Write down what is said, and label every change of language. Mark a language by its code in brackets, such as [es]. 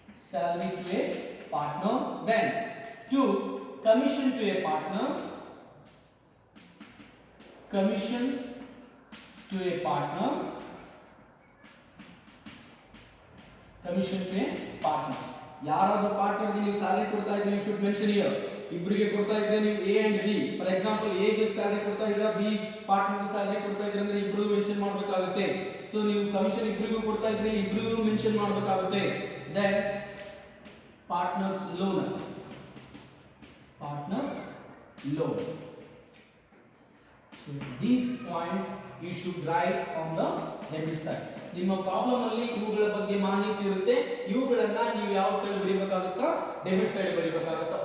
[en] Salary to a partner. Then to commission to a partner. Commission to a partner. Commission to a partner. [kn] ಯಾರಾದರೂ ಪಾರ್ಟ್ನರ್ಗೆ ನೀವು salary ಕೊಡ್ತಾ ಇದ್ರೆ [en] you should mention here. [kn] ಇಬ್ಬರಿಗೆ ಕೊಡ್ತಾ ಇದ್ರೆ ನೀವು A and B, for example A ಗೆ salary ಕೊಡ್ತಾ ಇದ್ರೆ B ಪಾರ್ಟ್ನರ್ಗೆ ಸ್ಯಾಲರಿ ಕೊಡ್ತಾ ಇದ್ರೆ ಅಂದ್ರೆ ಇಬ್ಬರು ಮೆನ್ಷನ್ ಮಾಡಬೇಕಾಗುತ್ತೆ. ಸೊ ನೀವು ಕಮಿಷನ್ ಇಬ್ಬರಿಗೂ ಕೊಡ್ತಾ ಇದ್ರೆ ಇಬ್ಬರಿಗೂ ಮೆನ್ಷನ್ ಮಾಡಬೇಕಾಗುತ್ತೆ. [en] Then partners loan. Partners loan. So these points you should write on the debit side. [kn] ನಿಮ್ಮ ಪ್ರಾಬ್ಲಮ್ ಅಲ್ಲಿ ಇವುಗಳ ಬಗ್ಗೆ ಮಾಹಿತಿ ಇರುತ್ತೆ, ಇವುಗಳನ್ನ ನೀವು ಯಾವ ಸೈಡ್ ಬರೀಬೇಕಾಗುತ್ತಾ, ಡೆಬಿಟ್ ಸೈಡ್ ಬರೀಬೇಕಾಗುತ್ತಾ.